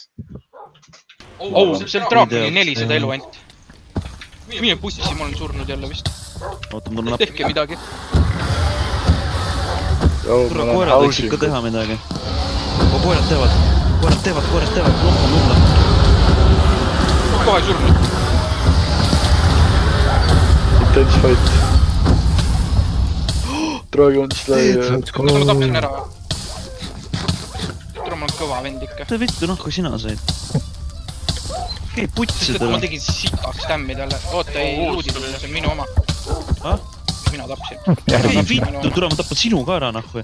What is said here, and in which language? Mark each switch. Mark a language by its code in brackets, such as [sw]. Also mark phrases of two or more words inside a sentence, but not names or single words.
[et] See on draakoni 400 elu ainult . mine pussi , ma olen surnud jälle vist . oota , mul on napp . tehke midagi . kuule , koerad võiksid ka teha midagi . koerad teevad . Lumla . kohe surnud . [en] Intense fight . Dragon Slayer . [et] kas ma tapsin ära või ? tule , ma olen kõva vend ikka . mida vittu nahku sina said ? okei , putsi ma talle . tegin sitaks tämmi talle . oota , ei , luudid , see on minu oma . Ah? mina tapsin . ei vittu , tule ma tapan sinu ka ära nahku .